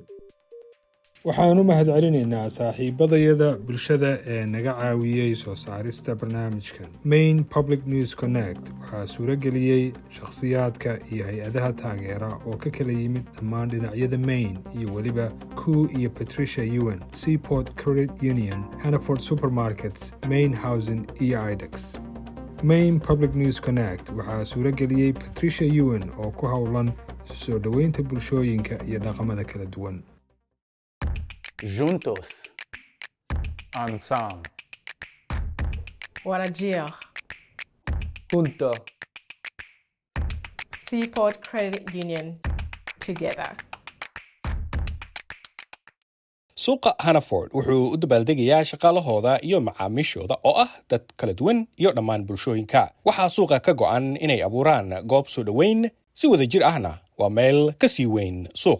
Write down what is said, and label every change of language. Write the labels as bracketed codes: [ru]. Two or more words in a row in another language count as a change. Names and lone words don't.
[so] waxaan u mahadcelinaynaa saaxiibadayada bulshada ee naga caawiyey soo saarista barnaamijkan. Maine Public News Connect waxaa suurageliyey shakhsiyaadka iyo hay-adaha taageera oo ka kala yimid dhammaan dhinacyada Maine iyo weliba Koo iyo Patricia Ewan, Seaport Credit Union, Hannaford Supermarkets, Maine Housing iyo IDEX. Maine Public News Connect waxaa suurageliyey Patricia Ewan oo ku howlan soo dhoweynta bulshooyinka iyo dhaqamada kala duwan. [es] Juntos. Ensemble. [so] Warajir. [es] Junto. [en] Seaport Credit Union. Together. [so] suuqa Hannaford wuxuu u dabaaldegayaa shaqaalahooda iyo macaamiishooda oo ah dad kala duwan iyo dhammaan bulshooyinka. waxaa suuqa ka go'an inay abuuraan goob soo dhoweyn si wada jir ahna waa meel ka sii weyn suuq.